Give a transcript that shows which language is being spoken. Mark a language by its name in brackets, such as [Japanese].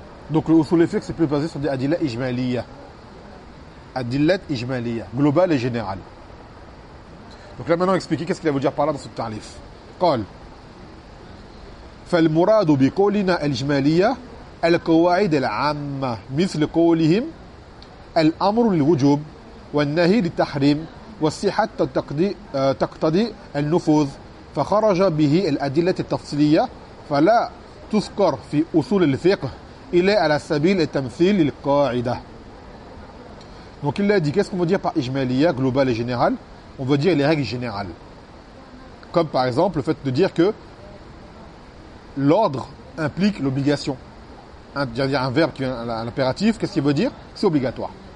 [French] Donc le usul al-fiqh c'est plus basé sur des adillah ijmaliya, adillah ijmaliya, global et général. Donc là maintenant expliquer qu'est-ce qu'il va vous dire par là dans ce ta'lif. [Arabic] قال فالمراد بقولنا الاجماليه القواعد العامه مثل قولهم الامر للوجوب والنهي للتحريم والصحة تقتضي النفوذ فخرج به الأدلة التفصيلية فلا تذكر في أصول الفقه إلا على سبيل التمثيل للقاعدة. [French] Donc il a dit qu'est-ce qu'on veut dire par ijmaliya, global et général? On veut dire les règles générales. Comme par exemple le fait de dire que l'ordre implique l'obligation. Un verbe qui est un impératif, qu'est-ce qu'il veut dire? C'est obligatoire.